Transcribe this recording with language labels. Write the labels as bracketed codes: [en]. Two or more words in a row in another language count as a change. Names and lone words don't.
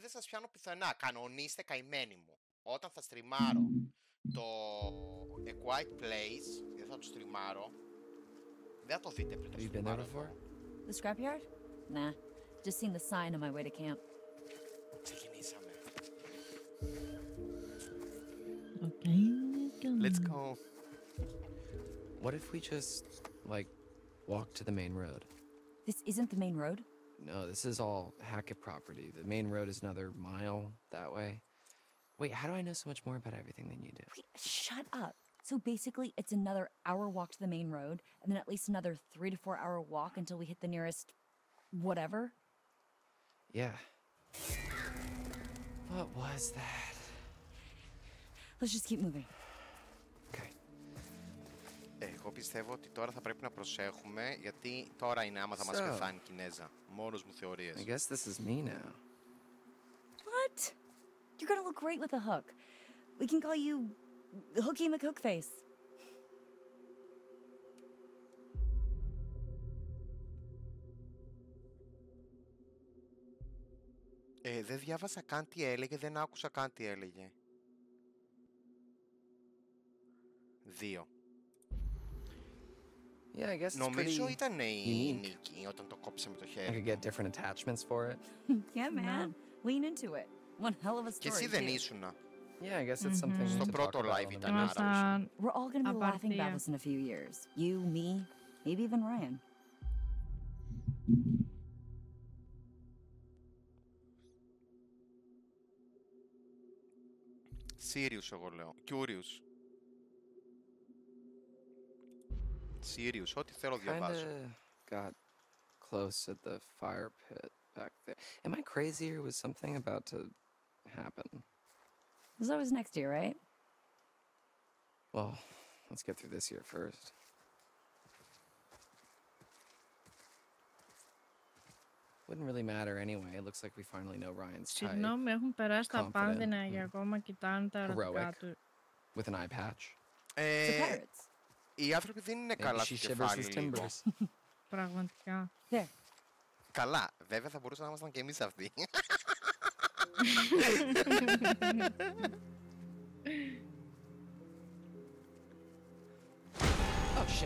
[el] σας πιάνω πουθενά. Κανονίστε καημένοι μου. Όταν θα στριμάρω το A Quiet Place, δεν θα το στριμάρω, δεν θα το δείτε πριν το στριμάρω εδώ. [en] The scrapyard? Nah, just seen the sign on my way to camp. [el] Ξεκινήσαμε. [en] Okay. Let's go. What if we just, like, walk to the main road? This isn't the main road? No, this is all Hackett property. The main road is another mile that way. Wait, how do I know so much more about everything than you do? Wait, shut up. So basically, it's another hour walk to the main road, and then at least another 3 to 4 hour walk until we hit the nearest... whatever? Yeah. What was that? Let's just keep moving. Okay. [el] Εγώ πιστεύω ότι τώρα θα πρέπει να προσέχουμε, γιατί τώρα είναι άμα θα μας πεθάνει η Κινέζα. Μόνος μου θεωρίες. [en] I guess this is me now. What? You're gonna look great with a hook. We can call you Hooky McHookface. [el] Δεν διάβασα καν τι έλεγε, δεν άκουσα καν τι έλεγε. 2. [en] Yeah, I guess it's [el] Νομίζω [en] pretty [el] ήταν η [en] unique. [el] Νίκη όταν το κόψε με το [en] I [el] χέρι. [en] could get different attachments for it. Yeah, man. Lean into it. One hell of a story. [el] Και εσύ δεν [en] too. [el] ήσουνα. [en] Yeah, I guess it's something [el] Στο [en] to talk [el] πρώτο [en] about live on the [el] ήταν [en] next [el] άρα. [en] episode. We're all gonna be laughing about [el] Απαρτία. [en] this in a few years. You, me, maybe even Ryan. [el] Sirius εγώ λέω. Curious. Sirius, ό,τι θέλω διαβάζω. [en] Kinda got close at the fire pit back there. Am I crazy or was something about to happen? There's always next year, right? Well, let's get through this year first. Wouldn't really matter anyway. It looks like we finally know Ryan's type. [el] Συγγνώμη, έχουν περάσει τα [en] Confident. [el] πάνδυνα και ακόμα κοιτάνε τα ερωτικά [en] Heroic. [el] του. [en] With an eye patch. The pirates. [el] Οι άνθρωποι δεν είναι [en] Maybe [el] καλά [en] she [el] στο [en] shivers [el] κεφάλι [en] his [el] λίγο. [en] timbers. [el] Πραγματικά. [en] There. [el] Καλά, βέβαια θα μπορούσαμε να ήμασταν και εμείς αυτοί. [en] Oh shit.